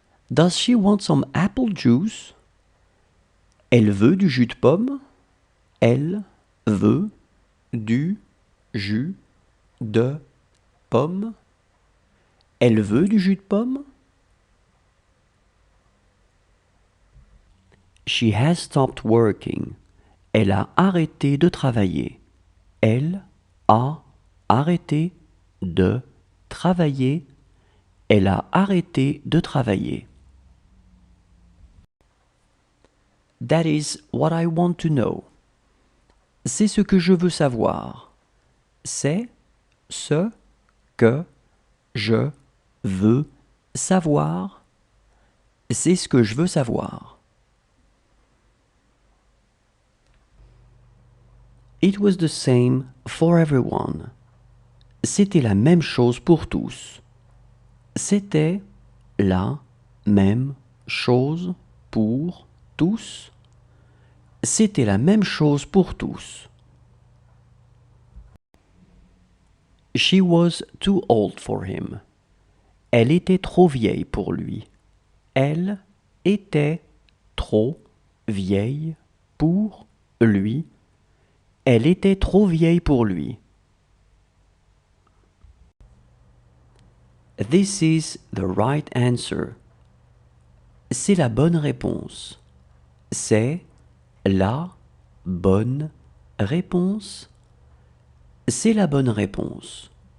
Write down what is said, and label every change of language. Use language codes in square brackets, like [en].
[en] Does she want some apple juice? [fr] Elle veut du jus de pomme. Elle veut du jus de pomme. Elle veut du jus de pomme. [en] She has stopped working. [fr] Elle a arrêté de travailler. Elle a arrêté de travailler. Elle a arrêté de travailler. [en] That is what I want to know. [fr] C'est ce que je veux savoir. C'est ce que je veux savoir. C'est ce que je veux savoir. [en] It was the same for everyone. [fr] C'était la même chose pour tous. C'était la même chose pour tous. C'était la même chose pour tous. [en] She was too old for him. [fr] Elle était trop vieille pour lui. Elle était trop vieille pour lui. Elle était trop vieille pour lui. [en] This is the right answer. [fr] C'est la bonne réponse. C'est la bonne réponse. C'est la bonne réponse.